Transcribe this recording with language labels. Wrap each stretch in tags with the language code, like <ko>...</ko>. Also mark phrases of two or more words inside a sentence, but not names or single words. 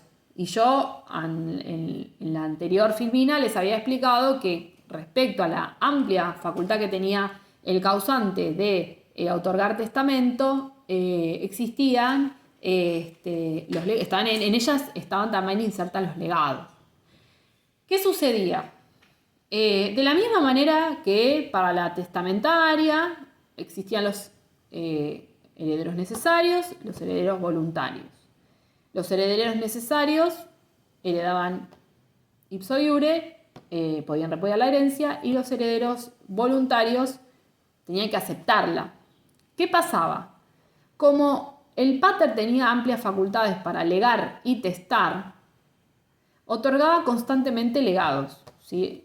<es>Y yo en la anterior filmina les había explicado que respecto a la amplia facultad que tenía el causante de otorgar testamento, existían, en ellas estaban también insertas los legados. ¿Qué sucedía? De la misma manera que para la testamentaria existían los herederos necesarios, los herederos voluntarios. Los herederos necesarios heredaban</es> <la>ipso iure,</la> <es>podían repudiar la herencia, y los herederos voluntarios tenían que aceptarla. ¿Qué pasaba? Como el pater tenía amplias facultades para legar y testar, otorgaba constantemente legados, ¿sí?</es>